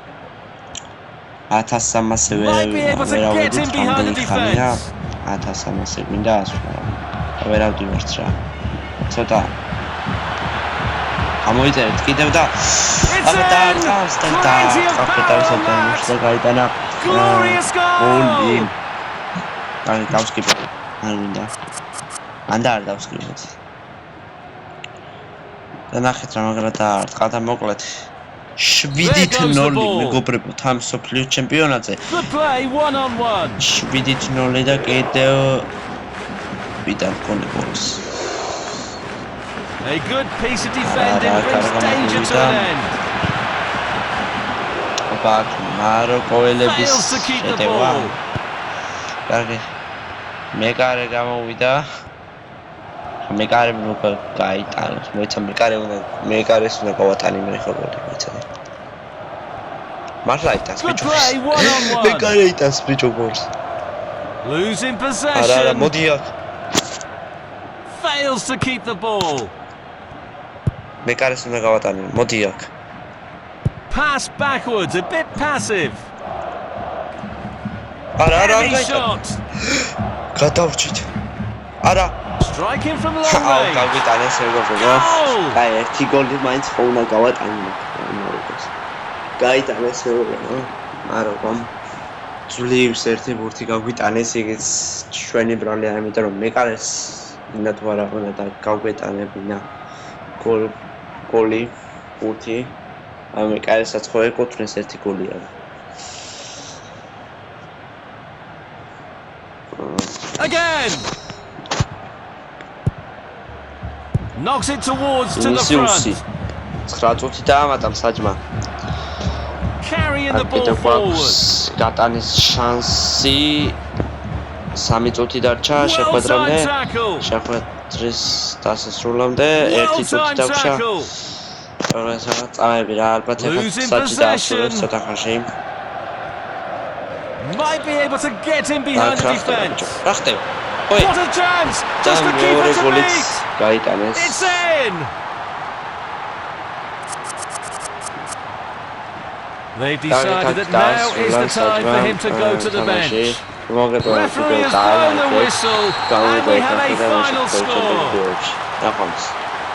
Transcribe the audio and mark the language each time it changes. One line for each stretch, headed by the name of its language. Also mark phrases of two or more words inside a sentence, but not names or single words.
Georgian: 1300 ვერავდით რამდენი ხანია 1300 მინდა ასვლა ვერავდივართ რა ცოტა გამოიწერეთ კიდევ და აბა დაარტყავს და დაარტყავს და გაიტანა გოლი აი დავსკიპე არ მინდა ანდა არ დავსკრიბოთ. და ნახეთ რა მაგრად დაარტყა და მოკლედ 7-0 მეგობრებო თან სოფლიო ჩემპიონატზე. 7-0 და კიდევ ვიდან გოლი გოლს.
English: A good piece of defending brings danger to an end.
Georgian: Back მაროკოელების შეტევა. კარგი. მეკარე გამოვიდა. მეკარე უკვე გაიტანოს. მოიცა მეკარეს უნდა გავატანიმე ხო გოლი მოიცა. მართლა იტანს ბიჭო. მეკარე იტანს ბიჭო გოლს.
English: Losing possession.
Georgian: არა მოდი აქ.
English: Fails to keep the ball.
Georgian: მეკარეს უნდა გავატანიმე. მოდი აქ.
English: Pass backwards, a bit passive.
Georgian: არა
English: shot.
Georgian: გადავრჩით. არა
English: Striking from long range.
Georgian: გავიტანეს მეგობრებო. აი ერთი გოლი მაინც ხო უნდა გავატანო. გაიტანეს მეგობრებო. მაროკომ ძლივს ერთი ბურთი გავიტანეს იგიც ჩვენი ბრალია, იმიტომ რომ მეკარეს ინდა თუ არა უნდა და გავგეტანებინა. გოლი 5 ამ კაისაც ხო ეკუთვნის ერთი გოლია
English: Again. Knocks it towards to the front.
Georgian: 9 წუთი დაამატა საჯმა
English: Carrying the ball forward.
Georgian: გატანის შანსი 3 წუთი დარჩა
English: Well
Georgian: შეხვედრამდე
English: done tackle.
Georgian: შეხვედრის დასასრულამდე 1
English: Well
Georgian: წუთი
English: done
Georgian: დაგვშა
English: tackle.
Georgian: რაღაცა წამები რა ალბათ ეხლა
English: Losing
Georgian: საჯი დაასრულებს
English: possession.
Georgian: ცოტა ხანში
English: Might be able to get in behind the defence.
Georgian: რა ხდება?
English: What a chance! Just the keeper to beat.
Georgian: გაიტანეს
English: It's in. They've decided that now is the time for him to go to the bench. Referee has blown the whistle, and we have a final score.